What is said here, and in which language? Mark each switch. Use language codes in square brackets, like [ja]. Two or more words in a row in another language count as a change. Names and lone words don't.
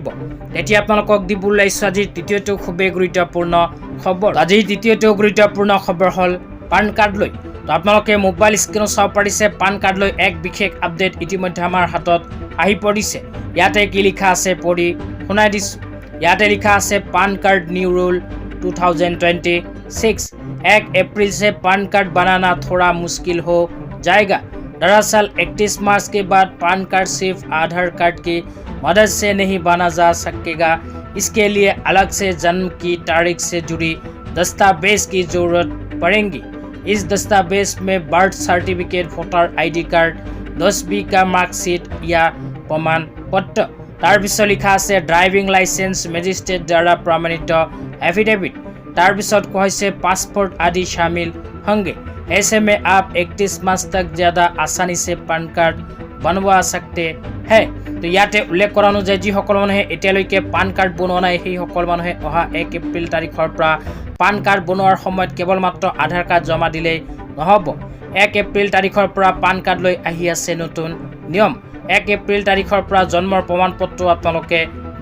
[as] এতিয়া আপোনালোকক দিবলৈ ওলাইছোঁ আজিৰ তৃতীয়টো খুবেই গুৰুত্বপূৰ্ণ খবৰ। আজিৰ তৃতীয়টো গুৰুত্বপূৰ্ণ খবৰ হ'ল পান কাৰ্ড লৈ। তো আপোনালোকে [en] mobile screenত [as] চাব পাৰিছে পান কাৰ্ড লৈ এক বিশেষ আপডেট ইতিমধ্যে আমাৰ হাতত আহি পৰিছে। ইয়াতে কি লিখা আছে পঢ়ি শুনাই দিছোঁ। ইয়াতে লিখা আছে [en] PAN card new rule [as] 2026। [hi] 1 अप्रैल से पान कार्ड बनाना थोड़ा मुश्किल हो जाएगा। दरअसल 31 मार्च के बाद पान कार्ड सिर्फ आधार कार्ड की मदद से नहीं बना जा सकेगा। इसके लिए अलग से जन्म की तारीख से जुड़ी दस्तावेज की जरूरत पड़ेगी। इस दस्तावेज में [en] birth certificate, voter ID card, [hi] 10वीं का मार्कशीट या प्रमाण पत्र। [as] তাৰপিছত লিখা আছে [en] driving license [hi] मजिस्ट्रेट द्वारा प्रमाणित एफिडेविट। [as] তাৰপিছত কৈছে [hi] पासपोर्ट आदि शामिल होंगे। ऐसे में आप 31 मार्च तक ज़्यादा आसानी से पान कार्ड बनवा सकते हैं। [as] तो ইয়াতে উল্লেখ কৰা অনুযায়ী যিসকল মানুহে এতিয়ালৈকে পান কাৰ্ড বনোৱা নাই সেই সকল মানুহে অহা 1 এপ্ৰিল তাৰিখৰ পৰা পান কাৰ্ড বনোৱাৰ সময়ত কেৱল মাত্ৰ আধাৰ কাৰ্ড জমা দিলেই নহ'ব। 1 এপ্ৰিল তাৰিখৰ পৰা পান কাৰ্ড লৈ আহি আছে নতুন নিয়ম। 1 এপ্ৰিল তাৰিখৰ পৰা জন্মৰ প্ৰমাণ পত্ৰ আপোনালোকে দিব লাগিব।